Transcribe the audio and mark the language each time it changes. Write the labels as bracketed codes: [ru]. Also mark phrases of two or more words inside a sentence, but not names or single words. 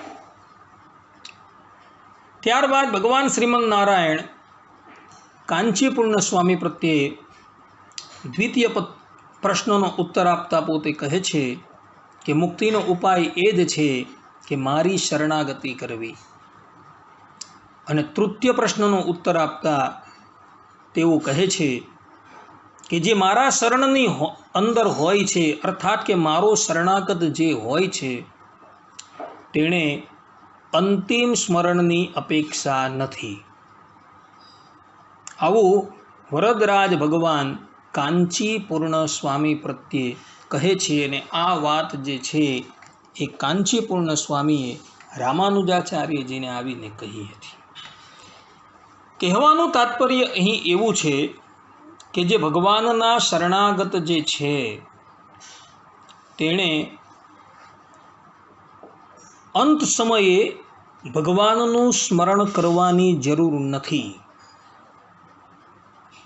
[gu] ત્યારબાદ ભગવાન શ્રીમન નારાયણ કાંચીપૂર્ણ સ્વામી પ્રત્યે દ્વિતીય પ્રશ્નનો ઉત્તર આપતા પોતે કહે છે કે મુક્તિનો ઉપાય એ જ છે કે મારી શરણાગતિ કરવી। અને તૃતીય પ્રશ્નનો ઉત્તર આપતા તેઓ કહે છે કે જે મારા શરણની અંદર હોય છે અર્થાત કે મારો શરણાગત જે હોય છે તેણે અંતિમ સ્મરણની અપેક્ષા નથી। આવું વરદરાજ ભગવાન કાંચીપૂર્ણ સ્વામી પ્રત્યે કહે છે અને આ વાત જે છે એ કાંચીપૂર્ણ સ્વામીએ રામાનુજાચાર્યજીને આવીને કહી હતી। કહેવાનું તાત્પર્ય અહીં એવું છે કે જે ભગવાનના શરણાગત જે છે તેણે અંત સમયે ભગવાનનું સ્મરણ કરવાની જરૂર નથી।